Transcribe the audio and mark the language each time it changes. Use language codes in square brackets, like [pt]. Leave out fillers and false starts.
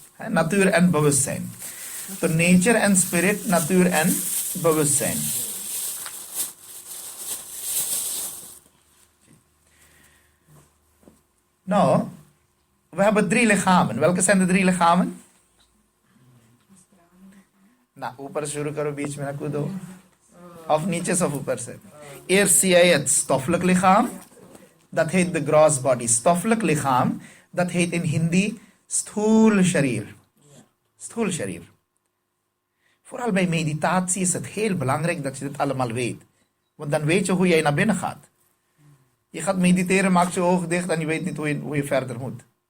[nl] Natuur en bewustzijn. So nature en spirit, natuur en bewustzijn. Nou, we hebben 3 lichamen. Welke zijn de 3 lichamen? [hi] ना ऊपर शुरू करो, बीच में ना कूदो. Of नीचे of ऊपर से. [nl] Eerst zie je het stoffelijk lichaam. Dat heet de gross body. Stoffelijk lichaam, dat heet in Hindi stoel sharir. Stoel sharir. Vooral bij meditatie is het heel belangrijk dat je dit allemaal weet. Want dan weet je hoe jij naar binnen gaat. Je gaat mediteren, maakt je ogen dicht en je weet niet hoe je verder moet.